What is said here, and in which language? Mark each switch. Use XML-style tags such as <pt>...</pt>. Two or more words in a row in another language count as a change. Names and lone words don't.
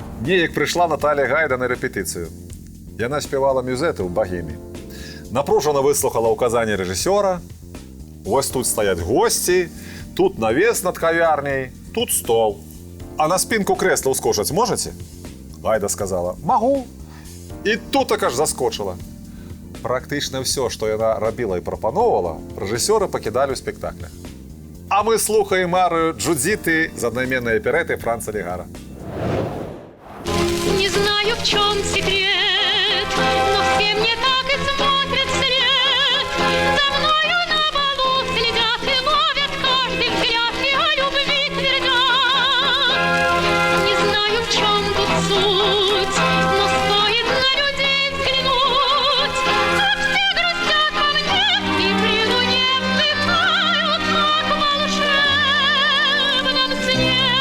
<uk>Неяк прийшла Наталія Гайда на репетицію. Яна співала мюзети в Богемі. Напружено вислухала указання режисера. Ось тут стоять гості, тут навіс над кав'ярнею, тут стол. А на спинку кресла ускочить можете? Гайда сказала, могу. І тут така ж заскочила. Практично все, що вона робила і пропонувала, режисери покидали у спектаклях. А ми слухаємо арію Джудіти з одноіменної оперети Франца Легара.</uk> <ru>Не знаю, в чем секрет, но все мне так и смотрят вслед. За мною на балу следят и ловят каждый взгляд, и о любви твердят. Не знаю, в чем тут суть, но стоит на людей взглянуть, как все грустят во мне и при луне вздыхают, как в волшебном сне.</ru>